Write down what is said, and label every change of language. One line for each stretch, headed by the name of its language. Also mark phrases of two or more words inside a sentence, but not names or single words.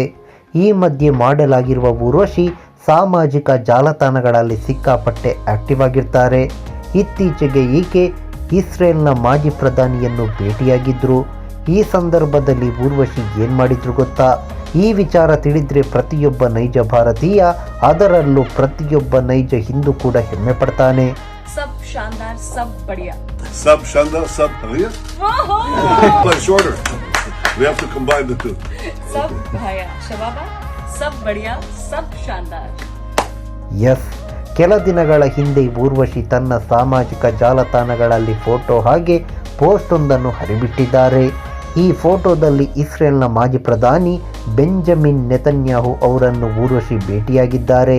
Kannada: ಈ ಮಧ್ಯೆ ಮಾಡೆಲ್ ಆಗಿರುವ ಊರ್ವಶಿ ಸಾಮಾಜಿಕ ಜಾಲತಾಣಗಳಲ್ಲಿ ಸಿಕ್ಕಾಪಟ್ಟೆ ಆಕ್ಟಿವ್ ಆಗಿರ್ತಾರೆ. ಇತ್ತೀಚೆಗೆ ಈಕೆ ಇಸ್ರೇಲ್ನ ಮಾಜಿ ಪ್ರಧಾನಿಯನ್ನು ಭೇಟಿಯಾಗಿದ್ದರು. ಈ ಸಂದರ್ಭದಲ್ಲಿ ಊರ್ವಶಿ ಏನು ಮಾಡಿದ್ರು ಗೊತ್ತಾ? ಈ ವಿಚಾರ ತಿಳಿದ್ರೆ ಪ್ರತಿಯೊಬ್ಬ ನೈಜ ಭಾರತೀಯ, ಅದರಲ್ಲೂ ಪ್ರತಿಯೊಬ್ಬ ನೈಜ ಹಿಂದೂ ಕೂಡ ಹೆಮ್ಮೆ ಪಡ್ತಾನೆ.
Hindi: सब शानदार, सब बढ़िया. सब शानदार, सब बढ़िया.
English: But shorter. We have to combine the two.
Hindi: सब बढ़िया, शबाबा. सब बढ़िया, सब शानदार.
Kannada: ಎಸ್, ಕೆಲ ದಿನಗಳ ಹಿಂದೆ ಊರ್ವಶಿ ತನ್ನ ಸಾಮಾಜಿಕ ಜಾಲತಾಣಗಳಲ್ಲಿ ಫೋಟೋ ಹಾಗೆ ಪೋಸ್ಟ್ ಒಂದನ್ನು ಹರಿಬಿಟ್ಟಿದ್ದಾರೆ. ಈ ಫೋಟೋದಲ್ಲಿ ಇಸ್ರೇಲ್ನ ಮಾಜಿ ಪ್ರಧಾನಿ ಬೆಂಜಮಿನ್ ನೆತನ್ಯಾಹು ಅವರನ್ನು ಊರ್ವಶಿ ಭೇಟಿಯಾಗಿದ್ದಾರೆ.